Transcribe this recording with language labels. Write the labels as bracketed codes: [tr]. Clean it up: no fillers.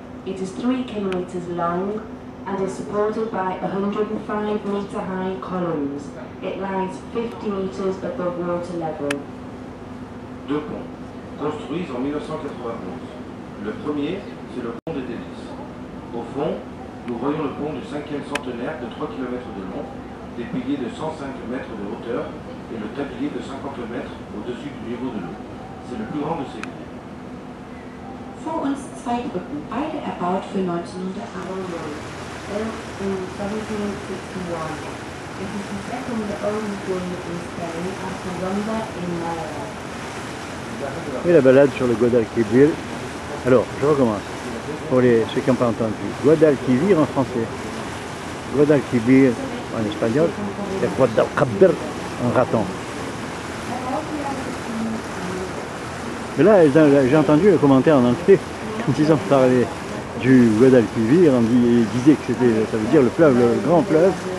[en] It is 3 kilometers long and is supported by 105-meter high columns. It lies 50 meters above water level. [fr] 2 ponts, construits en 1991. Le premier, c'est le pont des Délices. Au fond, nous voyons le pont du 5e centenaire de 3 km de long, des piliers de 105 mètres de hauteur et le tablier de 50 mètres au-dessus du niveau de l'eau. C'est le plus grand de ces piliers. [de] Vor uns 2 Brücken, beide erbaut für 1901. [en] Built in 1761. It is the second oldest one in Spain after Ronda in Málaga. [fr] Et la balade sur le Guadalquivir. Alors, je recommence. Pour ceux qui n'ont pas entendu. Guadalquivir en français. Guadalquivir en espagnol. Et Guadalquivir en raton. Mais là, j'ai entendu le commentaire en entier. Quand ils ont parlé du Guadalquivir, ils disaient que c'était, ça veut dire le fleuve, le grand fleuve.